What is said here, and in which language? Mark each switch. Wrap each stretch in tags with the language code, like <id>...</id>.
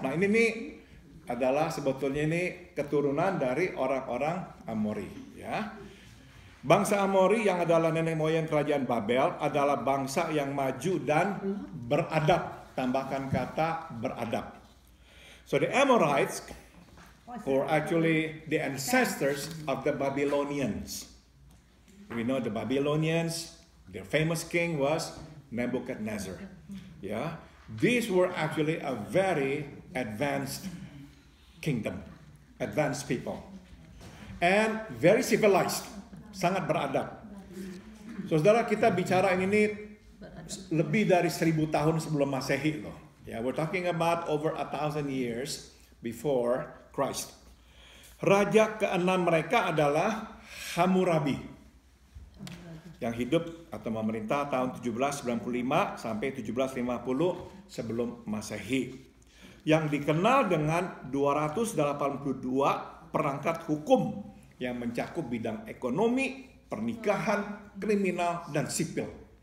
<id>Nah, ini nih adalah sebetulnya ini keturunan dari orang-orang Amori, ya. Bangsa Amori yang adalah nenek moyang kerajaan Babel adalah bangsa yang maju dan beradab. Tambahkan kata beradab.</id> <en>So the Amorites were actually the ancestors of the Babylonians. We know the Babylonians, their famous king was Nebuchadnezzar. Ya, these were actually a very advanced kingdom, advanced people, and very civilized,</en> <id>sangat beradab. Saudara, kita bicara ini lebih dari 1000 tahun sebelum Masehi loh.</id> <en>Yeah, we're talking about over 1000 years before Christ.</en> <id>Raja keenam mereka adalah Hammurabi, yang hidup atau memerintah tahun 1795 sampai 1750 sebelum Masehi, yang dikenal dengan 282 perangkat hukum yang mencakup bidang ekonomi, pernikahan, kriminal, dan sipil.</id>